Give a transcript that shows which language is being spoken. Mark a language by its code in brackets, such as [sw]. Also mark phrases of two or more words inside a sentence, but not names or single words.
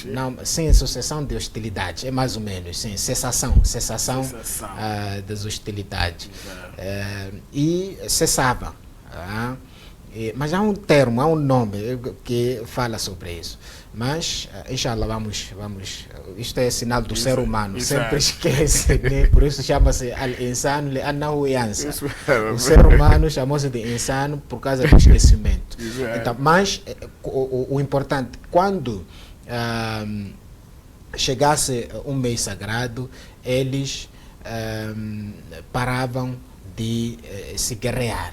[pt] Não, sim, sucessão de hostilidade, é mais ou menos, sim, cessação das hostilidades. E cessava. Mas há um termo, há um nome que fala sobre isso. Mas, inshallah, vamos. Isto é sinal do ser humano, sempre esquece, né? Por isso chama-se [ar] الإنسان لأنه ينسى. [pt] O ser humano chamou-se de insano por causa do esquecimento. Então, mas o importante, quando chegasse um mês sagrado, eles paravam de se guerrear.